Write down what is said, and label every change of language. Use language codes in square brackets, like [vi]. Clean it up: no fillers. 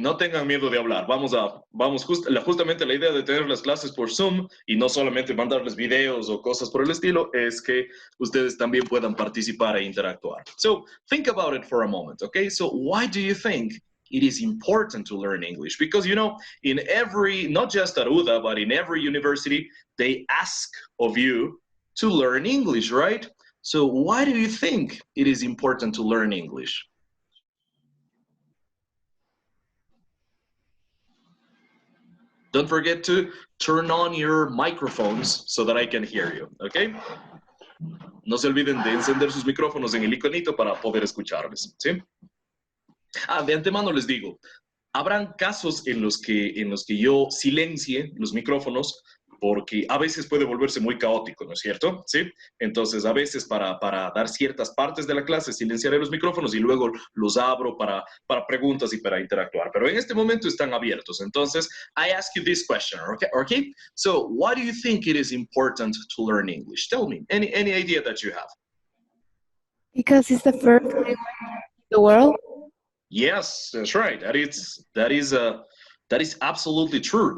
[es] No tengan miedo de hablar. Justamente la idea de tener las clases por Zoom y no solamente mandarles videos o cosas por el estilo es que ustedes también puedan participar e interactuar. [en] So think about it for a moment, okay? So why do you think it is important to learn English? Because, you know, in every, not just at UDA, but in every university, they ask of you to learn English, right? So why do you think it is important to learn English? Don't forget to turn on your microphones so that I can hear you, okay? [es] No se olviden de encender sus micrófonos en el iconito para poder escucharles, ¿sí? De antemano les digo, habrán casos en los que yo silencie los micrófonos porque a veces puede volverse muy caótico, ¿no es cierto? ¿Sí? Entonces, a veces para dar ciertas partes de la clase, silenciaré los micrófonos y luego los abro para preguntas y para interactuar. Pero en este momento están abiertos. [en] Entonces, I ask you this question, okay? So, why do you think it is important to learn English? Tell me, any idea that you have? Because it's the first language in the world. Yes, that's right. That is absolutely true.